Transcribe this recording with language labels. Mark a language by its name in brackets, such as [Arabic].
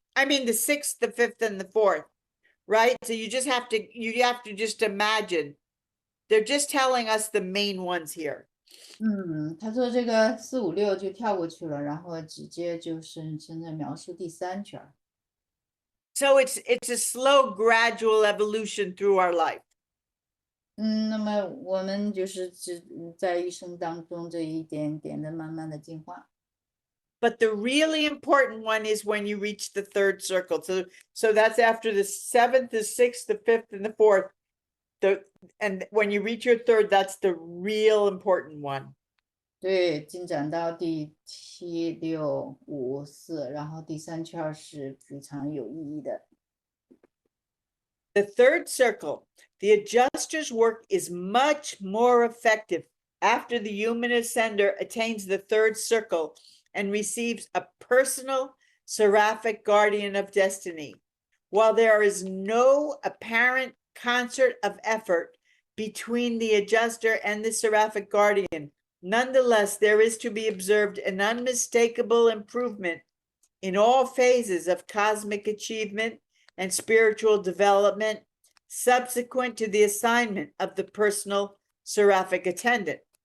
[English] I mean the 6th, the 5th, and the 4th, right? So you have to just imagine. They're just telling us the main ones here. [Chinese] 他说这个4、5、6就跳过去了，然后直接就是现在描述第3圈。 [English] So it's a slow, gradual evolution through our life. [Chinese] 那么我们就是在一生当中这一点点的慢慢的进化。 [English] But the really important one is when you reach the 3rd circle. So that's after the 7th, the 6th, the 5th, and the 4th. And when you reach your 3rd, that's the real important one. [Chinese] 对，进展到第7、6、5、4，然后第3圈是非常有意义的。 [English] The 3rd circle, the adjuster's work is much more effective after the human ascender attains the 3rd circle and receives a personal seraphic guardian of destiny. While there is no apparent concert of effort between the adjuster and the seraphic guardian, nonetheless, there is to be observed an unmistakable improvement in all phases of cosmic achievement and spiritual development subsequent to the assignment of the personal seraphic attendant.